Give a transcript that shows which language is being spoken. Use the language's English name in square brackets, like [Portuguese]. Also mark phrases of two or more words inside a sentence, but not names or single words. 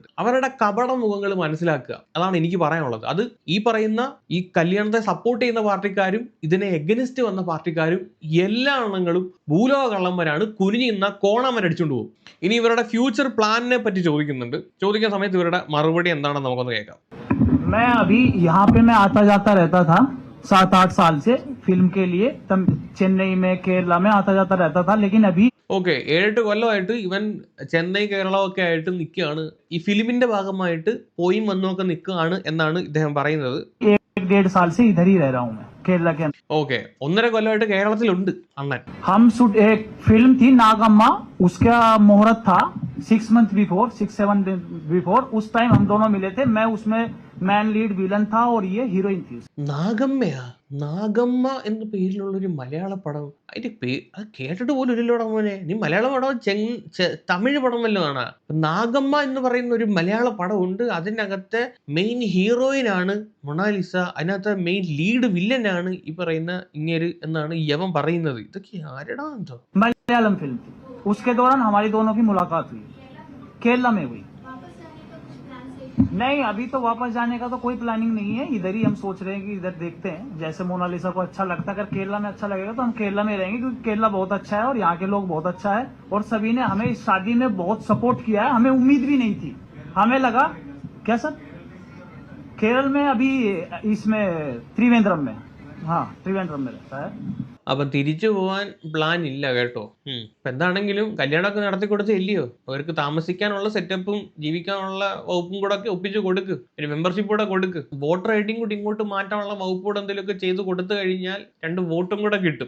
[Malayalam] അവരുടെ കപട മുഖങ്ങൾ മനസ്സിലാക്കുക, അതാണ് എനിക്ക് പറയാനുള്ളത്. അത് ഈ പറയുന്ന ഈ കല്യാണത്തെ സപ്പോർട്ട് ചെയ്യുന്ന പാർട്ടിക്കാരും ഇതിനെ എഗനിസ്റ്റ് വന്ന പാർട്ടിക്കാരും എല്ലാ എണ്ണങ്ങളും ഭൂലോക കള്ളന്മാരാണ്. കുനിഞ്ഞ് നിന്ന കോണമരടിച്ചുകൊണ്ട് പോകും. ഇനി ഇവരുടെ [English] future planine [Malayalam] പറ്റി ചോദിക്കുന്നുണ്ട്. ചോദിക്കുന്ന സമയത്ത് ഇവരുടെ മറുപടി എന്താണെന്ന് നമുക്കൊന്ന് കേൾക്കാം. [Hindi] मैं अभी यहाँ पे मैं आता जाता रहता था 7-8 साल से फिल्म के लिए, तब चेन्नई में केरला में आता जाता रहता था, लेकिन अभी [Malayalam] ഓക്കെ, 7-8 കൊല്ലമായിട്ട് ഇവൻ ചെന്നൈ കേരളമൊക്കെ ആയിട്ട് നിൽക്കുകയാണ്. ഈ ഫിലിമിന്റെ ഭാഗമായിട്ട് പോയി വന്നുമൊക്കെ നിൽക്കുകയാണ് എന്നാണ് ഇദ്ദേഹം പറയുന്നത്. [Hindi] 1-1.5 साल से इधर ही रह रहा हूँ मैं केरला के अंदर. [Malayalam] ഓക്കെ, 1.5 കൊല്ലമായിട്ട് കേരളത്തിലുണ്ട് അണ്ണൻ. [Hindi] हम शूट एक फिल्म थी नागम्मा, उसका मुहूर्त था 6 [English] month before, [Hindi] 6-7 बिफोर. उस टाइम हम दोनों मिले थे. मैं उसमें [English] main lead villain [Hindi] था और ये हीरोइन थी. [Malayalam] നാഗമ്മയാ? നാഗമ്മ എന്ന പേരിലുള്ളൊരു മലയാള പടം, അതിന്റെ അത് കേട്ടിട്ട് പോലും ഇല്ലല്ലോടാ മോനെ. നീ മലയാള പടം തമിഴ് പടം വല്ലതാണ്? നാഗമ്മ എന്ന് പറയുന്ന ഒരു മലയാള പടം ഉണ്ട്. അതിനകത്തെ [English] main heroine [Malayalam] ആണ് മൊണാലിസ. അതിനകത്തെ [English] main lead villainaanu [Malayalam] ഈ പറയുന്ന ഇങ്ങേര് എന്നാണ് യവൻ പറയുന്നത്. ഇതൊക്കെ ആരടാ എന്തോ? [Hindi] मलयालम फिल्म थी. उसके दौरान हमारी दोनों की मुलाकात हुई, केरला में हुई. नहीं, अभी तो वापस जाने का तो कोई प्लानिंग नहीं है. इधर ही हम सोच रहे हैं कि इधर देखते हैं, जैसे मोनालिसा को अच्छा लगता है. अगर केरला में अच्छा लगेगा तो हम केरला में रहेंगे, क्योंकि केरला बहुत अच्छा है और यहाँ के लोग बहुत अच्छा है. और सभी ने हमें इस शादी में बहुत सपोर्ट किया है. हमें उम्मीद भी नहीं थी. हमें लगा क्या सर, केरल में अभी इसमें त्रिवेंद्रम में, हाँ त्रिवेंद्रम में रहता है. [Malayalam] അപ്പം തിരിച്ചു പോവാൻ പ്ലാൻ ഇല്ല കേട്ടോ. ഇപ്പം എന്താണെങ്കിലും കല്യാണമൊക്കെ നടത്തി കൊടുത്ത് ഇല്ലയോ, അവർക്ക് താമസിക്കാനുള്ള സെറ്റപ്പും ജീവിക്കാനുള്ള വകുപ്പും കൂടെ ഒക്കെ ഒപ്പിച്ച് കൊടുക്ക്, ഒരു മെമ്പർഷിപ്പ് കൂടെ കൊടുക്ക്, [English] voter IDyum [Malayalam] കൂടി ഇങ്ങോട്ട് മാറ്റാനുള്ള വകുപ്പ് കൂടെ എന്തെങ്കിലുമൊക്കെ ചെയ്ത് കൊടുത്തു കഴിഞ്ഞാൽ 2 വോട്ടും കൂടെ കിട്ടും.